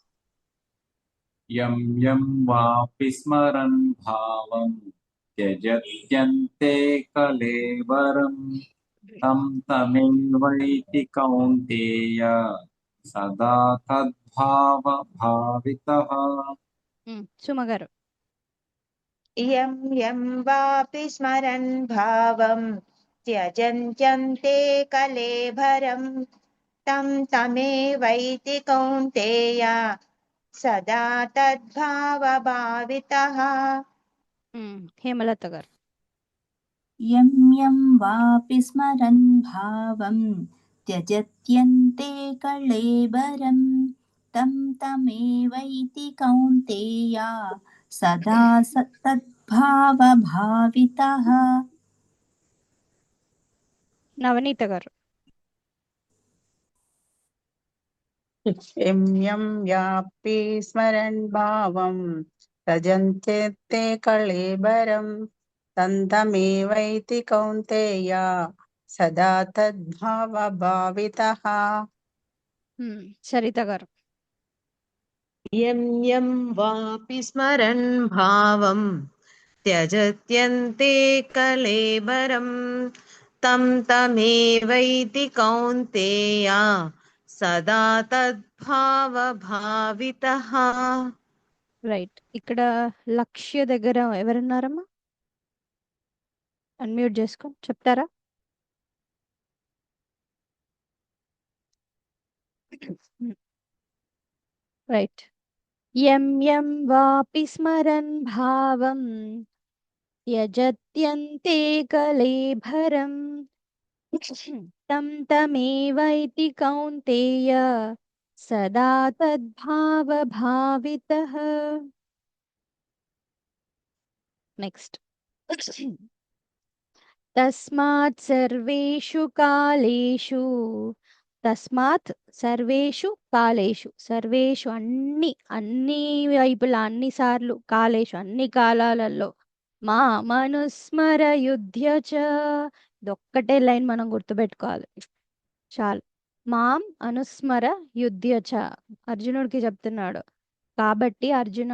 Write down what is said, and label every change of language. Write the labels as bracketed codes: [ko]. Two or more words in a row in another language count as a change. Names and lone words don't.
[sa] यं यं वापि स्मरन् भावं त्यजत्यन्ते कलेवरं तं तमेवैति कौन्तेय सदा तद्भावभावितः [te] సుమ గారు [sa] यं यं वापि स्मरन् भावं त्यजन्त्यन्ते कलेभरं तं तमेवैति कौन्तेय सदा तद्भावभावितः [te] హేమలత గారు [sa] यं यं वापि स्मरन् भावं त्यजत्यन्ते कळेबरं तं तमेवैति कौन्तेय सदा तद्भावभावितः [te] నవనీత గారు [sa] यं यं व्यापि स्मरन् भावं त्यजन्ते कळेबरं तं तमेवैति कौन्तेय सदा तद्भावभावितः [te] సరిత గారు [sa] यं यं वापि स्मरन् भावं त्यजत्यन्ते कलेबरं तं तमेवैति कौन्तेय सदा तद्भावभावितः [te] రైట్ ఇక్కడ లక్ష్య దగ్గర ఎవరున్నారమ్మా అన్మ్యూట్ చేసుకొని చెప్తారా [sa] రైట్ యం యం వాపి స్మరన్ భావం त्यजत्यन्ते कलेभरं तं तमेवैति कौन्तेय सदा तद्भावभावितः नेक्स्ट तस्मात् सर्वेषु कालेषु తస్మాత్ సర్వేషు కాలేషు సర్వేషు అన్ని [te] వైపులా అన్నిసార్లు కాలేషు అన్ని కాలాలలో [sa] మా మనుస్మర యుధ్య చ [te] ఇదొక్కటే లైన్ మనం గుర్తుపెట్టుకోవాలి చాలు [sa] మాం అనుస్మర యుధ్య చ [te] అర్జునుడికి చెప్తున్నాడు కాబట్టి అర్జున